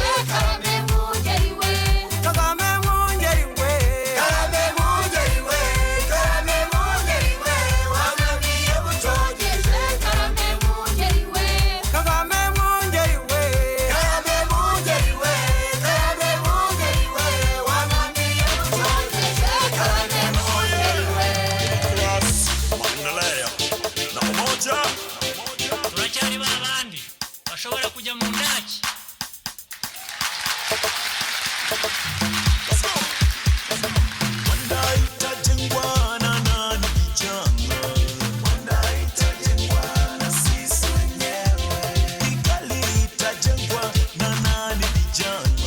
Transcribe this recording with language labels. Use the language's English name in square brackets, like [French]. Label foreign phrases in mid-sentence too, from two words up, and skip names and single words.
[Kinyarwanda] Karame Mungeri we, Kagame Mungeri we, Karame Mungeri we, Karame Mungeri we, wanamiye mucogeje. Karame Mungeri we, Kagame Mungeri we, Karame Mungeri we, Karame Mungeri we, wanamiye mucogeje. Karame Mungeri we. [Swahili] Maendeleo na umoja. [Kinyarwanda] Turacyari babandi bashobora kujya mu ndaki. [Swahili] Wanda itajengwa na nani vijana? Wanda itajengwa na sisi wenyewe. Kigali itajengwa na nani vijana?